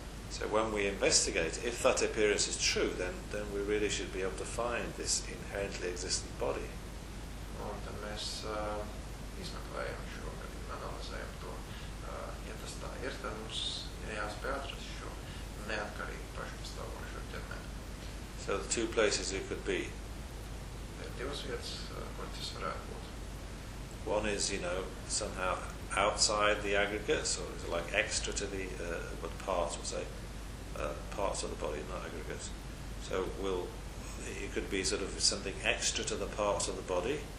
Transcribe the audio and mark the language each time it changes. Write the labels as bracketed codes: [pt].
[en] So when we investigate, if that appearance is true, then we really should be able to find this inherently existent body. [lv] Un tad mēs izmeklējam šo, kad analizējam to, ja tas tā ir, tad mums ir jāspēj atrast šo neatkarību pašpastāvošo ķermeni. [en] So the two places it could be. [lv] Ir divas vietas, kur tas varētu būt. [en] One is, you know, somehow outside the aggregates, or is it like extra to the, what parts, we'll say, parts of the body, not aggregates. So we'll, it could be sort of something extra to the parts of the body.